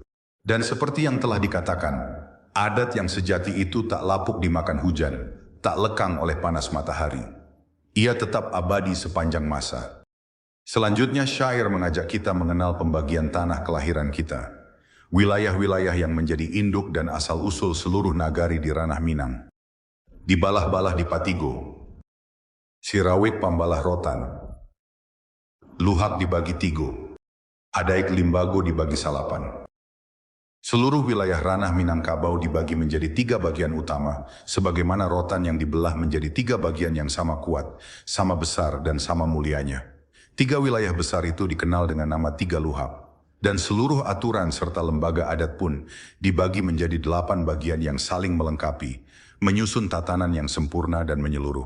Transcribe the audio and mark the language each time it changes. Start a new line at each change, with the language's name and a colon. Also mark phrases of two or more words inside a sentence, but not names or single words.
Indonesian: Dan seperti yang telah dikatakan, adat yang sejati itu tak lapuk dimakan hujan, tak lekang oleh panas matahari. Ia tetap abadi sepanjang masa. Selanjutnya syair mengajak kita mengenal pembagian tanah kelahiran kita. Wilayah-wilayah yang menjadi induk dan asal-usul seluruh nagari di ranah Minang.
Minangkabau: Dibalah-balah di Patigo, Sirawik pambalah rotan, Luhak dibagi tigo, Adaik limbago dibagi salapan.
Indonesian: Seluruh wilayah ranah Minangkabau dibagi menjadi 3 bagian utama, sebagaimana rotan yang dibelah menjadi 3 bagian yang sama kuat, sama besar, dan sama mulianya. 3 wilayah besar itu dikenal dengan nama 3 luhak, dan seluruh aturan serta lembaga adat pun dibagi menjadi 8 bagian yang saling melengkapi, menyusun tatanan yang sempurna dan menyeluruh.